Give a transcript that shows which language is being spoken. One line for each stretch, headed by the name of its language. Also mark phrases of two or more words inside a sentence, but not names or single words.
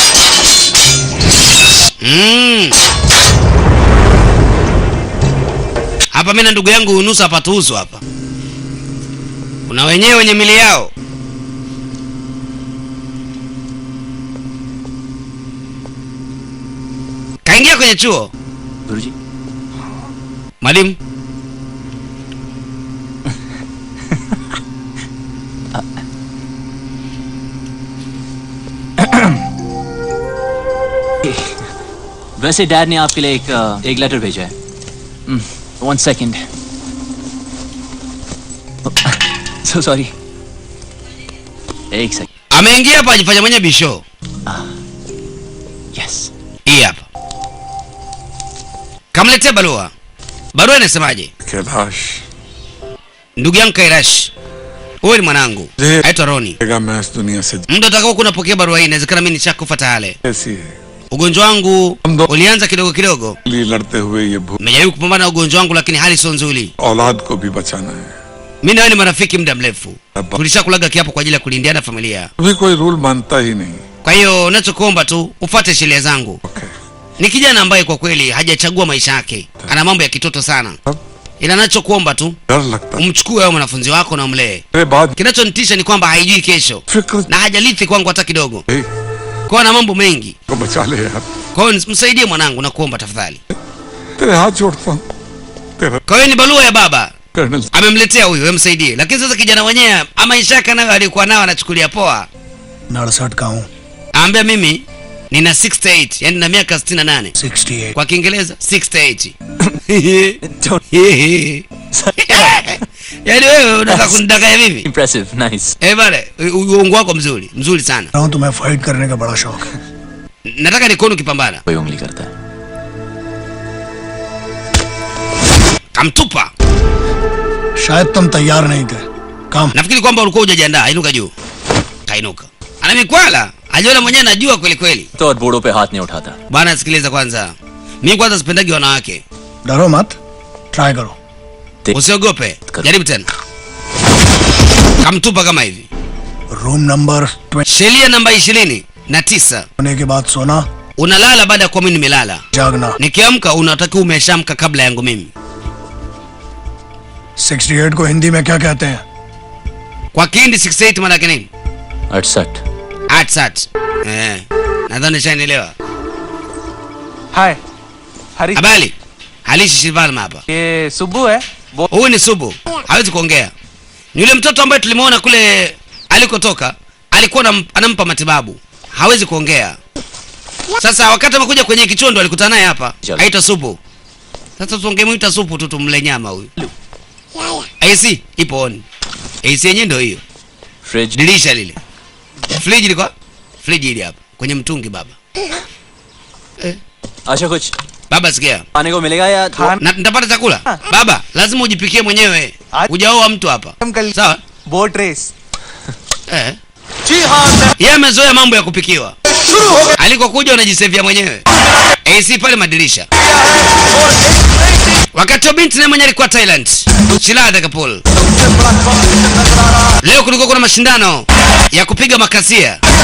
Swahili: Hapa mimi na ndugu yangu unusa hapa tuuzo hapa. Kuna wenyewe wenye mili yao. Kaingia kwenye chuo.
Hindi: गुरुजी.
Swahili: Mwalimu.
Hindi: वैसे डैड ने आपके लिए एक लेटर भेजा है.
English: 1 सेकंड. So sorry.
Hindi: एक सेकंड.
Swahili: Ameingia hapa ajifanya mwenye bisho. Yes. Hii hapa. Kamletea barua. Barua inasemaje? कैलाश Ndugu yangu Kairash. Wewe ni mwanangu. Aitwa Roni.
Hindi: मैं इस दुनिया से
Swahili: Muda utakao kunapokea barua hii inawezekana mimi nishakufa tayari.
Hindi: ऐसी है.
Swahili: Ugonjwa wangu ulianza kidogo kidogo.
Hindi: लड़ते हुए ये भूत
Swahili: Nimejaribu kupambana na ugonjwa wangu lakini hali sio nzuri.
Hindi: औलाद को भी बचाना है.
Swahili: Mimi na wewe ni marafiki muda mrefu. Tulishakulaga kiapo kwa ajili ya kulindiana familia.
Hindi: अभी कोई रूल मानता ही नहीं.
Swahili: Kwa hiyo ninachokuomba tu ufuate sheria zangu. Okay. Ni kijana ambaye kwa kweli hajachagua maisha yake. Ana mambo ya kitoto sana. Ila ninachokuomba tu
Hindi: डर लगता है.
Swahili: umchukue wewe mwanafunzi wako na umlee.
Hindi: मेरे बाद
Swahili: Kinachonitisha ni kwamba haijui kesho फिक्र na hajalithi kwangu hata kidogo. नहीं Kwa na mambo mengi.
Hindi: को बचा ले यार.
Swahili: Kwa hiyo msaidie mwanangu na kuomba tafadhali.
Hindi: तेरे हाथ जोड़ता हूँ. तेरा
Swahili: Kwa hiyo ni barua ya baba. कर्नल Amemletea huyu, wewe msaidie. Lakini sasa kijana mwenyewe ama ishaka nayo alikuwa nao anachukulia poa.
Hindi: 69 का हूँ.
Swahili: Ambia mimi nina 68, yani na miaka 68. 68. Kwa Kiingereza 68. Yaani wewe unataka kunidanganya vipi?
English: Impressive. Nice.
Swahili: Bale, uongo wako mzuri sana.
Hindi: रहा हूँ तुम्हें फाइट करने का बड़ा शौक है.
Swahili: Nataka nikuone ukipambana.
Hindi: कोई उंगली करता है.
Swahili: Kamtupa.
Hindi: शायद तुम तैयार नहीं थे. काम.
Swahili: Nafikiri kwamba ulikuwa hujajiandaa. Inuka juu. Kainuka. Ana mikwala. Ajiona mwenyewe anajua kweli kweli.
Hindi: तो और बूढ़ों पे हाथ नहीं उठाता.
Swahili: Bwana sikiliza kwanza. Mimi kwanza sipendagi wanawake.
Hindi: डरो मत. ट्राई करो.
Swahili: Usiogope. Jaribu tena. Kamtupa kama hivi.
English: room number 20
Swahili: Sheria namba 29.
Hindi: होने के बाद सोना,
Swahili: Unalala baada ya kuwa mimi nimelala. जागना. Nikiamka unatakiwa umeshamka kabla yangu mimi.
Hindi: 68 को हिंदी में क्या कहते हैं?
Swahili: Kwa Kihindi 68 maana yake nini? 68. Atsat. Nadhani shanielewa.
Hindi: हाय हरी
Swahili: Habari. Halishi Shivalma hapa.
Hindi: ये सुब्बू है वो
Swahili: Huyu ni Subu. Hawezi kuongea. Ni yule mtoto ambaye tulimuona kule alikotoka, alikuwa anampa matibabu. Hawezi kuongea. Sasa wakati amekuja kwenye kichondo alikutana naye hapa. Aitwa Subu. Sasa tungemuita Supu tu tumle nyama huyu. AC ipo on. AC yenyewe ndio hiyo. Fridge. Dirisha lile. Fridge liko? Fridge ile hapa kwenye mtungi baba.
Hindi: अच्छा कुछ
Swahili: Baba sikia.
Hindi: खाने को मिलेगा या
Swahili: Na nitapata chakula? Baba, lazima ujipikie mwenyewe. Hujaoa mtu hapa. Sawa?
English: boat race
Swahili: Yeye amezoea mambo ya kupikiwa. Alikokuja unajisevia mwenyewe. AC pale madirisha. Wakati wa binti naye mwenyewe alikuwa Thailand. Shilada Kapul. Leo kulikuwa kuna mashindano ya kupiga makasia.